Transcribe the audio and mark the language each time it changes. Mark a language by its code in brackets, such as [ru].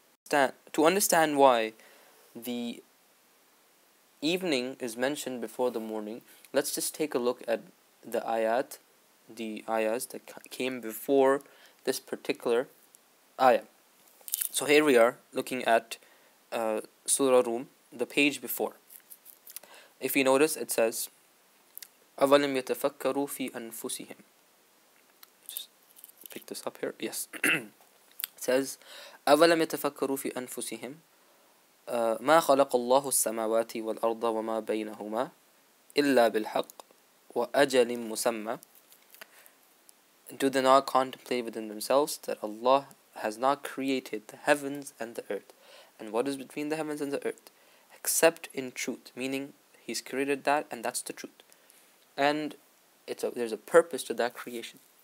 [en] To understand why the evening is mentioned before the morning, let's just take a look at the ayahs that came before this particular ayah. So here we are looking at Surah Rum, the page before. If you notice, it says أَوَلَمْ يَتَفَكَّرُوا فِي أَنفُسِهِمْ. Just pick this up here. Yes. [ar] It says أَوَلَمْ يَتَفَكَّرُوا فِي أَنفُسِهِمْ ما خلق الله السماوات والأرض وما بينهما إلا بالحق وأجل مسمى. [en] Do they not contemplate within themselves that Allah has not created the heavens and the earth, and what is between the heavens and the earth, except in truth, meaning He's created that and that's the truth, and there's a purpose to that creation.